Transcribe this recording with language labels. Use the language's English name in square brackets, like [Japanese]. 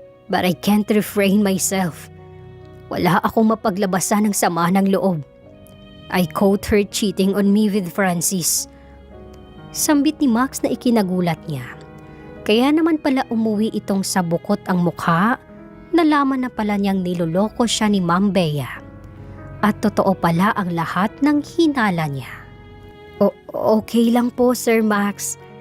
[English] But I can't refrain myself. [Filipino] Wala akong mapaglabasan ng sama ng loob. [English] I caught her cheating on me with Francis." [Filipino] Sambit ni Max na ikinagulat niya. Kaya naman pala umuwi itong sabukot ang mukha, nalaman na pala niyang niloloko siya ni Ma'am Bea. At totoo pala ang lahat ng hinala niya. Okay lang po, Sir Max.